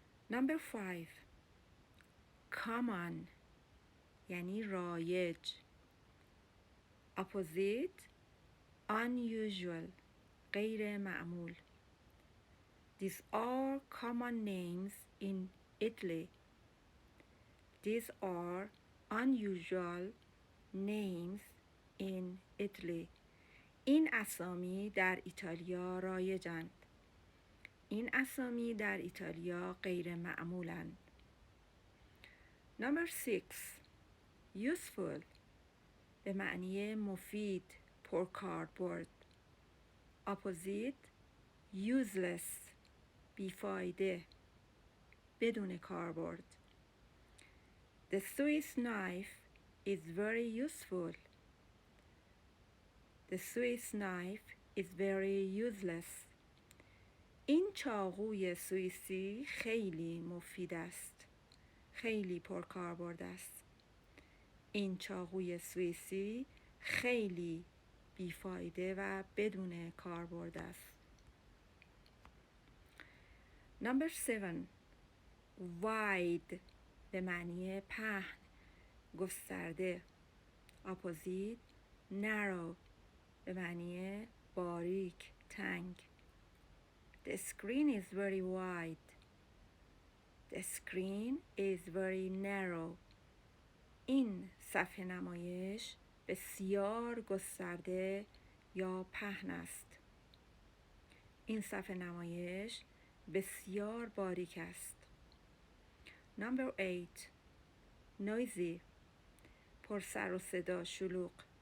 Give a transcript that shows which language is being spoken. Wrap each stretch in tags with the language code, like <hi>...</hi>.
<en>Number 5، common</en> <fa>یعنی رایج.</fa> <en>Opposite unusual</en> <fa>غیر معمول.</fa> <en>These are common names in Italy. These are unusual names in Italy.</en> <fa>این اسامی در ایتالیا رایجند. این اسامی در ایتالیا غیر معمولند.</fa> <en>Number 6،</en> <fa>useful به معنی مفید، پرکاربرد. Opposite useless بیفایده، بدون کاربرد.</fa> <en>The Swiss knife is very useful. The Swiss knife is very useless.</en> <fa>این چاقوی سوئیسی خیلی مفید است. خیلی پرکاربرد است. این چاقوی سوئیسی خیلی بیفایده و بدون کاربرد است.</fa> <en>Number 7،</en> <fa>wide به معنی پهن، گسترده. Opposite narrow به معنی باریک، تنگ.</fa> <en>The screen is very wide. The screen is very narrow.</en> <fa>این صفحه نمایش بسیار گسترده یا پهن است. این صفحه نمایش بسیار باریک است.</fa> <en>Number 8،</en> <fa>noisy پر سر و صدا، شلوغ.</fa>